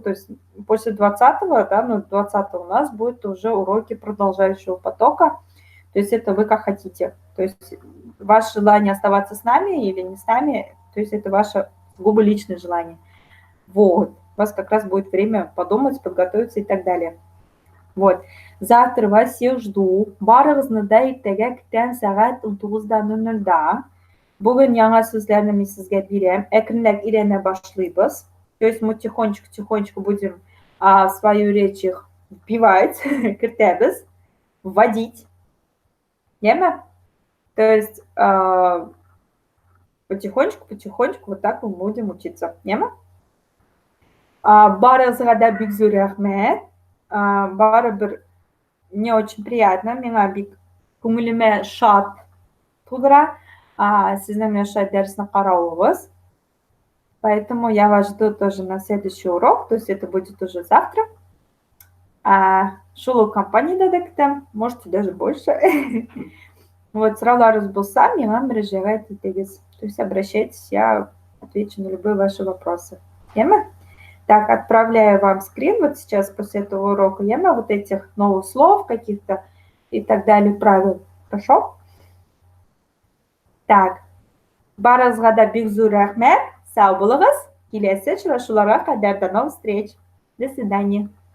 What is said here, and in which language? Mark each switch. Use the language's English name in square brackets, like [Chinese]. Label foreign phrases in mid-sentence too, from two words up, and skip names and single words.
[Russian] То есть после 20-го, да, ну, 20-го у нас будет уже уроки продолжающего потока. То есть это вы как хотите. То есть ваше желание оставаться с нами или не с нами, то есть это ваше сугубо личное желание. Вот. У вас как раз будет время подумать, подготовиться и так далее. Вот. Завтра вас всех жду. [Tatar] Барыгызны иртәгә көтәм сәгать 19:00. Бүген яңа сүзләрне сезгә бирәм. Әкренләп өйрәнә башлыйбыз. [Russian] То есть мы тихонечко будем свою речь их вбивать, кертәбез, вводить. Яме? То есть потихонечку вот так мы будем учиться. Яме? [Tatar] Барыгызга да бик зур рәхмәт. [Russian] Барыбер мне очень приятно, [Tatar] миңа бик күңелемә шат тудыра сезнең менә шулай дәресне каравыгыз. [Russian] Поэтому я вас жду тоже на следующий урок, то есть это будет уже завтра. [Tatar] Шул ук компаниядә дә көтәм, [Russian] можете даже больше. Вот, [Tatar] сорауларыгыз булса, миңа мөрәҗәгать итегез. [Russian] То есть обращайтесь, я отвечу на любые ваши вопросы. Яме? Так, отправляю вам скрин вот сейчас после этого урока. Яме вот этих новых слов каких-то и так далее, правил. Хорошо? Так. [Tatar] Барыгызга да бик зур рәхмәт. Сау булыгыз. Киләсе очрашуларга кадәр [Russian] до новых встреч. До свидания.